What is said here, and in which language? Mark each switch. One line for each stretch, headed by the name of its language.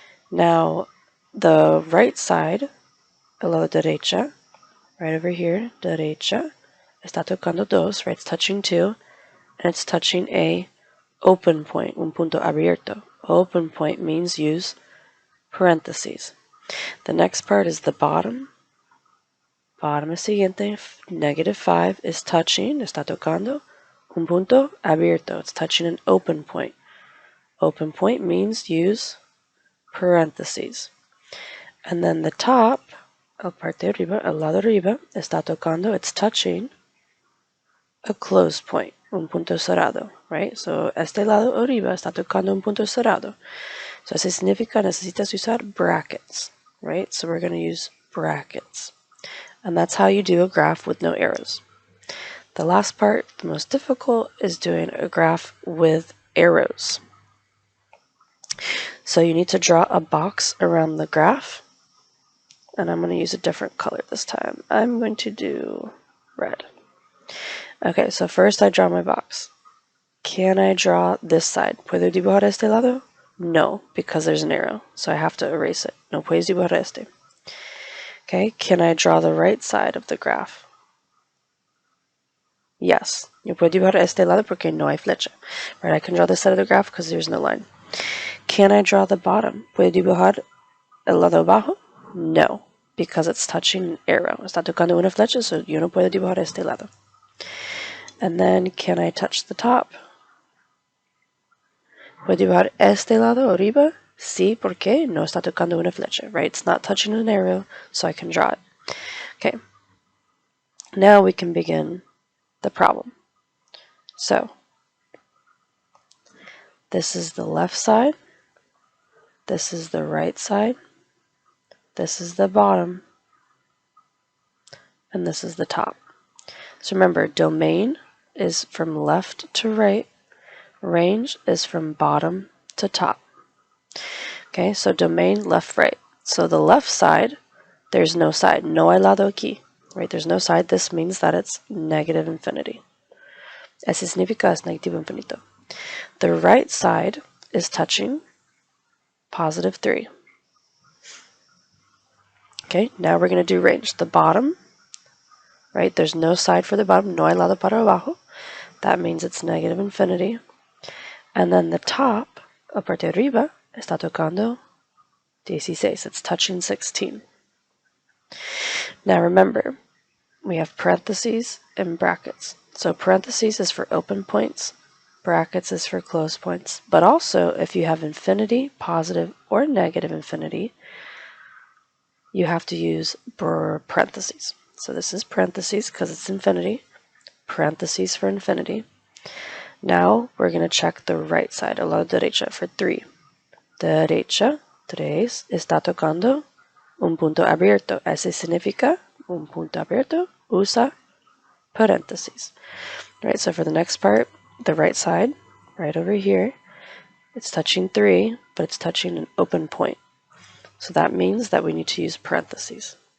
English: Now, the right side,
Spanish: el lado derecha,
English: right over here,
Spanish: derecha, está tocando
English: 2, right? It's touching 2, and it's touching a open point,
Spanish: un punto abierto.
English: Open point means use parentheses. The next part is the bottom.
Spanish: Bottom es siguiente, -5
English: is touching,
Spanish: está tocando un punto abierto.
English: It's touching an open point. Open point means use parentheses. And then the top,
Spanish: el parte de arriba, el lado arriba, está tocando,
English: it's touching a closed point,
Spanish: un punto cerrado, right? So este lado arriba está tocando un punto cerrado. So eso significa necesitas usar brackets, right?
English: So we're going to use brackets. And that's how you do a graph with no arrows. The last part, the most difficult, is doing a graph with arrows. So you need to draw a box around the graph. And I'm going to use a different color this time. I'm going to do red. Okay, so first I draw my box. Can I draw this side?
Spanish: ¿Puedo dibujar este lado?
English: No, because there's an arrow, so I have to erase it.
Spanish: No puedes dibujar este.
English: Okay, can I draw the right side of the graph? Yes,
Spanish: yo puedo dibujar este lado porque no hay flecha.
English: Right, I can draw this side of the graph because there's no line. Can I draw the bottom?
Spanish: ¿Puedo dibujar el lado abajo?
English: No, because it's touching an arrow.
Spanish: Está tocando una flecha,
English: so
Spanish: yo no puedo dibujar este lado.
English: And then, can I touch the top?
Spanish: ¿Puedo dibujar este lado arriba? Sí, porque no está tocando una flecha, right?
English: It's not touching an arrow, so I can draw it. Okay. Now we can begin the problem. So, this is the left side. This is the right side. This is the bottom. And this is the top. So remember, domain is from left to right. Range is from bottom to top. Okay, so domain, left, right. So the left side, there's no side.
Spanish: No hay lado aquí.
English: Right, there's no side. This means that it's negative infinity.
Spanish: Ese significa es negativo infinito.
English: The right side is touching +3. Okay, now we're going to do range. The bottom, right, there's no side for the bottom.
Spanish: No hay lado para abajo.
English: That means it's negative infinity. And then the top,
Spanish: a parte de arriba, está tocando 16.
English: It's touching 16. Now remember, we have parentheses and brackets. So parentheses is for open points, brackets is for closed points. But also, if you have infinity, positive, or negative infinity, you have to use parentheses. So this is parentheses because it's infinity, parentheses for infinity. Now we're going to check the right side,
Spanish: el lado derecha,
English: for 3.
Spanish: Derecha, 3, está tocando un punto abierto. Ese significa un punto abierto, usa parentheses.
English: Right, so for the next part, the right side, right over here, it's touching 3, but it's touching an open point. So that means that we need to use parentheses.